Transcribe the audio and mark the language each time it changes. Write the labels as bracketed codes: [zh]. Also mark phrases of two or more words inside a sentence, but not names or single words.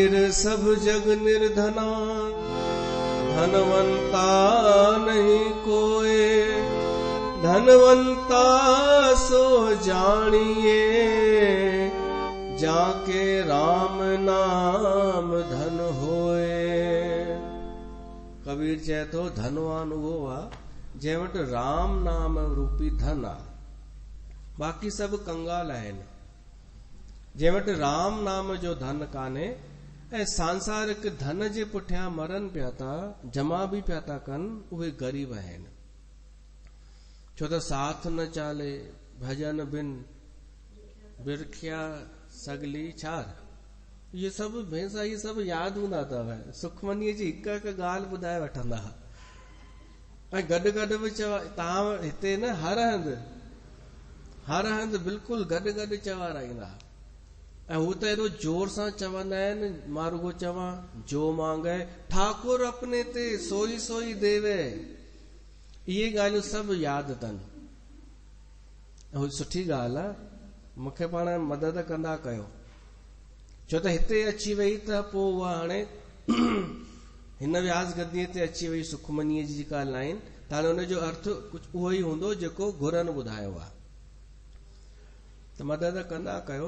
[hi] सब जग निर्धना, धनवंता नहीं कोए, धनवंता सो जानिए, जाके राम नाम धन होए। [sd] कबीर चए तो धनवान वो आ जंहिं वटि राम नाम रूपी धन आ, बाक़ी सभु कंगाल आहिनि। जंहिं वटि राम नाम जो धन कान्हे ऐं सांसारिक धन जे पुठियां मरनि पिया था, जमा बि पिया था कनि, उहे ग़रीब आहिनि। छो त [pa] ਸਾਥ ਨ ਚਾਲੇ ਭਜਨ ਬਿਨ ਬਿਰਖਿਆ ਸਗਲੀ ਛਾਰ, [sd] इहे सभु भेसा इहे सभु यादि हूंदा अथव। सुखमनीअ जी हिक हिक ॻाल्हि ॿुधाए वठंदा, ऐं गॾु गॾु बि चवा तव्हां हिते न हर हंधि बिल्कुलु गॾु गॾु चवाराईंदा। ऐं हू त एॾो जोर सां चवंदा आहिनि, मां रुगो चवां जो [pa] ਮਾਂਗੇ ਠਾਕੁਰ ਅਪਨੇ ਤੇ ਸੋਈ ਸੋਈ ਦੇਵੇ, [sd] इहे ॻाल्हियूं सभु यादि अथनि। ऐं सुठी ॻाल्हि आहे, मूंखे पाण मदद कंदा कयो, छो त हिते अची वई त पोइ उहा हाणे हिन व्यास गद्दीअ ते अची वई सुखमनीअ जी जेका लाइन, त हाणे हुनजो अर्थ कुझु उहो ई हूंदो जेको गुरनि ॿुधायो आहे, त मदद कंदा कयो।